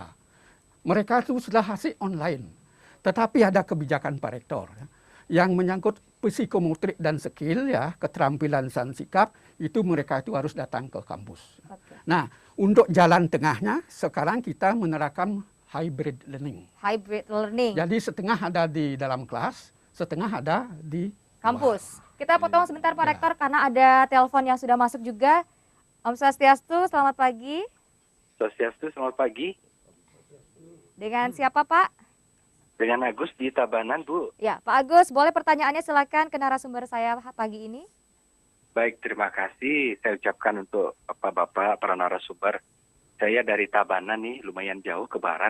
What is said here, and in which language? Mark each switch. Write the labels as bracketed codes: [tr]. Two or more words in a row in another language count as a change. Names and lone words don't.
[id] Mereka itu sudah hasil online. Tetapi ada kebijakan Pak Rektor, ya, yang menyangkut psikomotrik dan skill, ya, keterampilan dan sikap, itu mereka itu harus datang ke kampus. Oke. Nah, untuk jalan tengahnya sekarang kita menerapkan [en] hybrid learning. Hybrid learning. [id] Jadi setengah ada di dalam kelas, setengah ada di Kampus. Kita potong sebentar Pak Ya. Rektor karena ada telepon yang sudah masuk juga. Om Swastiastu, selamat pagi. Swastiastu, selamat pagi. Dengan siapa Pak? Dengan Agus di Tabanan, Bu. Ya, Pak Agus, boleh pertanyaannya silakan ke narasumber saya pagi ini. Baik, terima kasih. Saya ucapkan untuk Bapak-Bapak, para narasumber. Saya dari Tabanan nih, lumayan jauh ke barat.